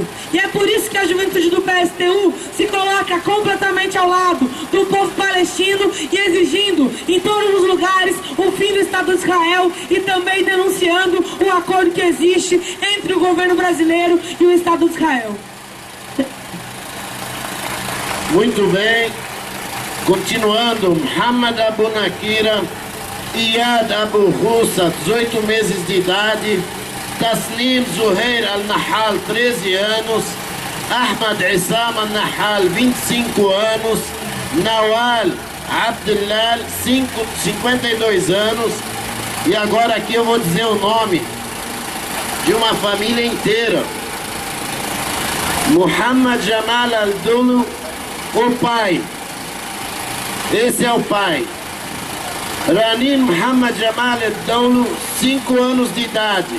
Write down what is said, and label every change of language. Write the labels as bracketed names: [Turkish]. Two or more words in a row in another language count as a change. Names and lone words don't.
[Portuguese] E é por isso que a juventude do PSTU se coloca completamente ao lado do povo palestino e exigindo em todos os lugares o fim do Estado de Israel e também denunciando o acordo que existe entre o governo brasileiro e o Estado de Israel. Muito bem. Continuando, Muhammad Abu Nakira, Iyad Abu Russa, 18 meses de idade. Tasnim Zuhair Al-Nahal, 13 anos. Ahmad Issam Al-Nahal, 25 anos. Nawal Abdullah, 52 anos. E agora aqui eu vou dizer o nome de uma família inteira. Muhammad Jamal Al-Dulu, o pai. Esse é o pai. Ranin Muhammad Jamal Al-Dulu, 5 anos de idade.